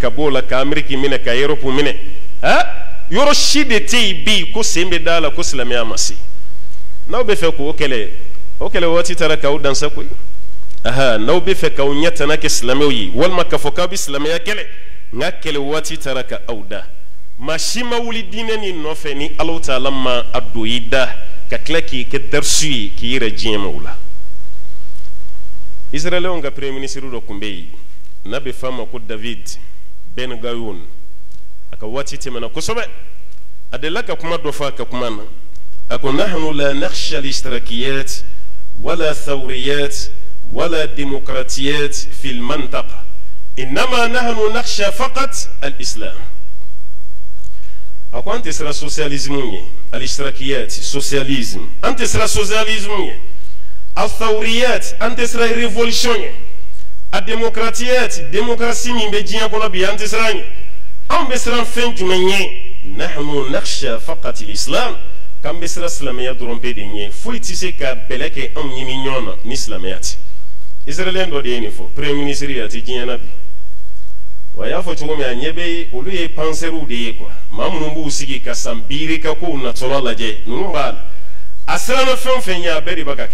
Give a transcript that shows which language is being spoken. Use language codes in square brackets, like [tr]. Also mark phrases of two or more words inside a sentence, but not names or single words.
[bm] ka bɔ o la ka ameriki minɛ ka europe minɛ yɔrɔ si de tɛ yen bi ko sen bɛ da la ko silamɛya ma se n'aw bɛ fɛ k'o kɛlɛ waati taara k'aw dansa koyi n'aw bɛ fɛ k'aw ɲɛ tana kɛ silamɛw ye walima k'a fɔ k'aw bɛ silamɛya kɛlɛ n ka kɛlɛ waati taara ka aw da maa si ma wuli diinɛ nin nɔfɛ ni Alahu taala ma a don i da ka tila k'i kɛ darisu ye k'i yɛrɛ diɲɛ ma o la israɛlɛnw ka [fr] premier ministre [bm] dɔ tun bɛ yen n'a bɛ f'a ma ko David Ben Gurion a ka waati tɛmɛna kosɛbɛ a delila ka kuma dɔ fɔ a ka kuma na a ko [ar] نحن لا نخشى الاشتراكيات ولا ثوريات ولا ديمقراطيات في المنطقة إنما نحن نخشى فقط الإسلام [bm] a ko an tɛ siran socialisme ye al-ishtirakiyat socialisme an tɛ siran socialisme ye al-thawriyat an tɛ siran révolution ye a demokratiyat démocratie min bɛ diɲɛ kɔnɔ bi an tɛ siran ye an bɛ siran fɛn jumɛn ye [ar] نحن نخشى فقط الإسلام [bm] k'an bɛ siran silamɛya dɔrɔn pe de ɲɛ foyi tɛ se ka bɛlɛ kɛ anw ɲini ɲɔgɔn na ni silamɛya tɛ israɛlɛn dɔ de ye nin fɔ [fr] premier ministre [bm] a tɛ diɲɛ na bi wa a y'a fɔ cogo min a ɲɛ bɛ olu ye penseurs de ye quoi maa minnu b'u sigi ka san biiri ka kow natɔla lajɛ ninnu b'a la a siranna fɛn o fɛn ɲɛ a bɛɛ de bɛ ka